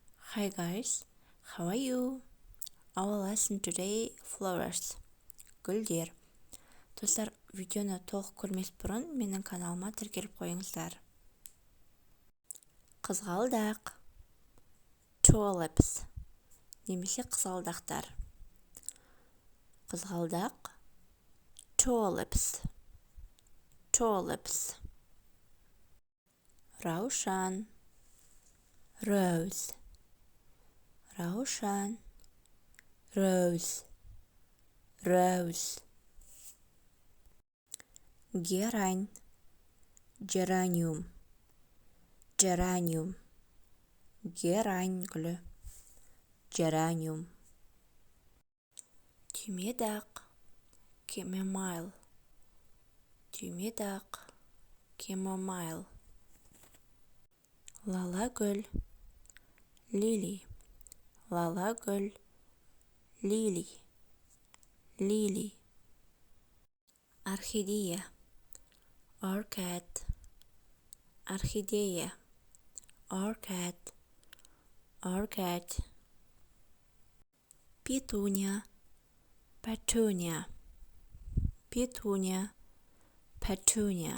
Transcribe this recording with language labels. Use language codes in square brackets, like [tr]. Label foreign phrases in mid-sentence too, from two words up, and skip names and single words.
[en] Hi guys, how are you? Our lesson today flowers. [kk] Гүлдер. Достар, видеоны толық көрмес бұрын менің каналыма тіркеліп қойыңыздар. Қызғалдақ. Tulips. Немесе қызғалдақтар. Қызғалдақ. [en] Tulips. Tulips. [kk] Раушан. Rose. Раушан. [en] Rose. Rose. [kk] Герань. [en] Geranium. Geranium. [kk] Герань гүлі. Geranium. Түймедақ. Chamomile. Түймедақ. Chamomile. Лала гүл. Lily. Лала гүл. Lily. [en] Lily. [kk] Орхидея. [en] Orchid. Орхидея. Orchid. Orchid. [kk] Петуния. Petunia. Петуния. Petunia.